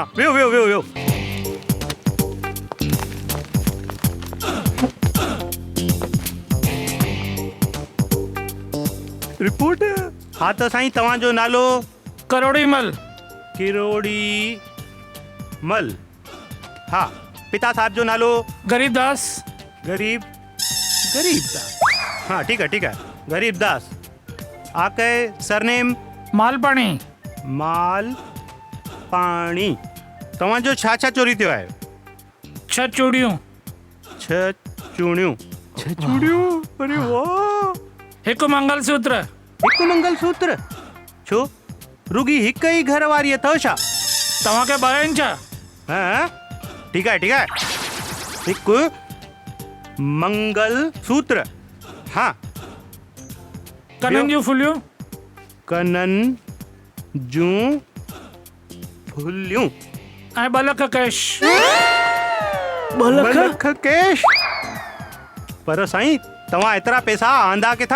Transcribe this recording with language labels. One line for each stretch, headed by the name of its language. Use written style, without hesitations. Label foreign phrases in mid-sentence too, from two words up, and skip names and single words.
Sindhi: वियो रिपोर्ट। हाँ तो साईं तव्हांजो नालो? करोड़ी मल। किरोड़ी मल। हाँ पिता साहब जो नालो? गरीबदास। गरीबदास।
Hindi: हाँ ठीक है
Sindhi: गरीबदास।
Hindi: आपके सरनेम?
Sindhi: मालपाणी। माल पाणी। तव्हांजो छा छा चोरी थियो आहे? 6 चूड़ियूं। 6 चूड़ियूं। अरे वाह। हिकु मंगलसूत्र। हिकु मंगलसूत्र? छो रुगी हिक ही घर वारी अथव छा? तव्हांखे 2 इंच?
Hindi: हाँ ठीक है
Sindhi: हिकु मंगलसूत्र। हाँ कननि जूं फुलियूं। कनन जूं फुलियूं ऐं 2 लख कैश। 2 2 लख लख कैश? पर साईं तव्हां एतिरा पैसा आंदा किथां?